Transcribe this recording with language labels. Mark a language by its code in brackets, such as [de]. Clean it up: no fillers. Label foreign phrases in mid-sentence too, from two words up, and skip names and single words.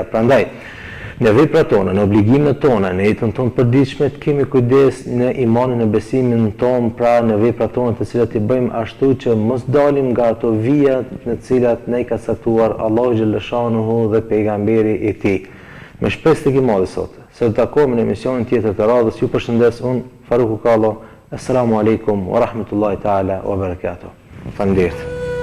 [sq] Prandaj, në veprat tona, në obligimet tona, në jetën tonë përditshme të kemi kujdes në imanin e besimin tonë, pra në veprat tona të cilat i bëjmë ashtu që mos dalim nga ato vija në të cilat ne ka caktuar Allahu xhaleshanuhu dhe pejgamberi i tij. Me shpresë tek i Madhi sot. Se të takohemi në emisionin tjetër të radhës, ju përshëndes unë Faruku Kallo. [ar] السلام عليكم ورحمة الله تعالى وبركاته. [sq] Faleminderit.